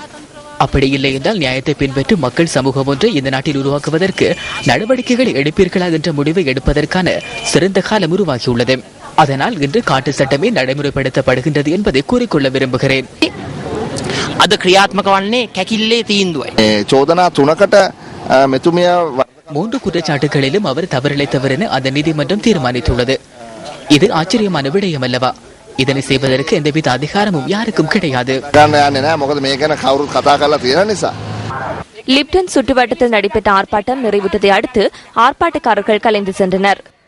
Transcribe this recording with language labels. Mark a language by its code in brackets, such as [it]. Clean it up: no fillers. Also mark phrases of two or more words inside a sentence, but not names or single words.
[ta] அப்படி இல்லை என்றால் நியாயத்தை பின்பற்றி மக்கள் சமூகம் ஒன்றை இந்த நாட்டில் உருவாக்குவதற்கு நடவடிக்கைகளை எடுப்பீர்களா என்ற முடிவை எடுப்பதற்கான சிறந்த காலம் உருவாகியுள்ளது. அதனால் இன்று காட்டு சட்டமே நடைமுறைப்படுத்தப்படுகின்றது என்பதை கூறிக்கொள்ள விரும்புகிறேன். அது கிரியாத்மக [si] වන්නේ කැකිල්ලේ තීන්දුවයි. චෝදනා 3කට මෙතුමිය [ta] 3 குற்றச்சாட்டுகளிலும் அவர் தவறிழைத்தவர் என அந்த நீதிமன்றம் தீர்மானித்துள்ளது. இது ஆச்சரியமான விடயம் அல்லவா? இதனை செய்வதற்கு எந்தவித அதிகாரமும் யாருக்கும் கிடையாது. லிப்டன் சுற்றுவட்டத்தில் நடைபெற்ற ஆர்ப்பாட்டம் நிறைவுற்றதை அடுத்து ஆர்ப்பாட்டக்காரர்கள் கலைந்து சென்றனர்.